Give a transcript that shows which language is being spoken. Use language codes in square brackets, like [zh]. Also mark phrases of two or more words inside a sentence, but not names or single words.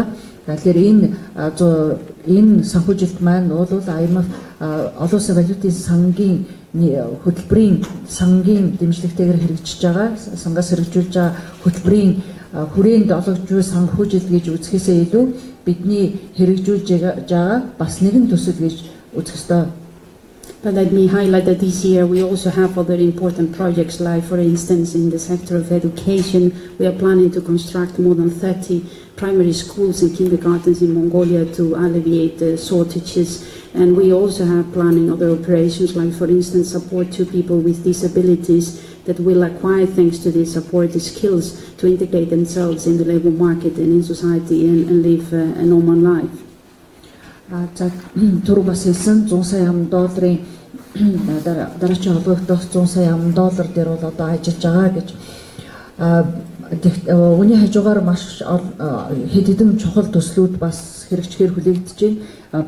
[mn] Тэгэхээр энэ санхүүжилт маань бол IMF олон улсын валютын сангийн хөтөлбөрийн сангийн дэмжлэгтэйгээр хэрэгжиж байгаа, сангаас хэрэгжүүлж байгаа хөтөлбөрийн хүрээнд олгож буй санхүүжилт гэж үзэхээсээ илүү бидний хэрэгжүүлж байгаа бас нэгэн төсөл гэж үзэх ёстой. [en] But let me highlight that this year we also have other important projects, like for instance in the sector of education, we are planning to construct more than 30 primary schools and kindergartens in Mongolia to alleviate the shortages. And we also have planning other operations, like for instance support to people with disabilities that will acquire, thanks to this support, the skills to integrate themselves in the labor market and in society and live a normal life. [mn] Түрүү бас хэлсэн $100 сая дараагийн холбогдох $100 сая дээр бол одоо ажиллаж байгаа гэж. Үүний хажуугаар маш хэд хэдэн чухал төслүүд бас хэрэгжихээр хүлээгдэж байна.